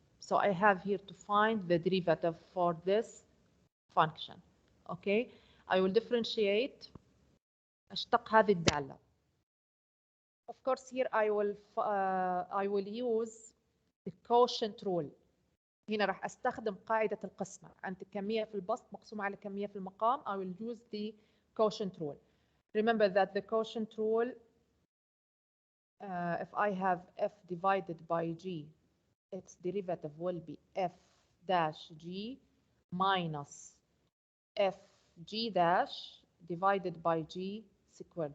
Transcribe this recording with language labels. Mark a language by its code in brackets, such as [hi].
[en] So I have here to find the derivative for this function. Okay, I will differentiate. [ar] أشتق هذه الدالة. [en] Of course, here I will use the quotient rule. [ar] هنا راح أستخدم قاعدة القسمة. عند كمية في البسط مقسومة على كمية في المقام. [en] I will use the quotient rule. Remember that the quotient rule, if I have f divided by g, its derivative will be f dash g minus f g dash divided by g squared.